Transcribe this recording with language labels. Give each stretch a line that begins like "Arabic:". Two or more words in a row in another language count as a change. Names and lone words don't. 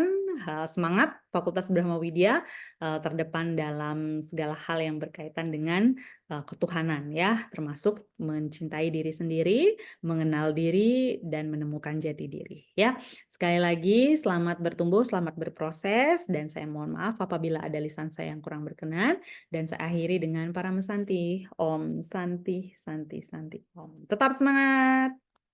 Indonesian: Semangat Fakultas Brahmawidya, terdepan dalam segala hal yang berkaitan dengan, ketuhanan ya, termasuk mencintai diri sendiri, mengenal diri, dan menemukan jati diri, ya. Sekali lagi selamat bertumbuh, selamat berproses, dan saya mohon maaf apabila ada lisan saya yang kurang berkenan, dan saya akhiri dengan para mesanti.
Sanskrit: Om Santi Santi Santi Om.
Indonesian: Tetap semangat.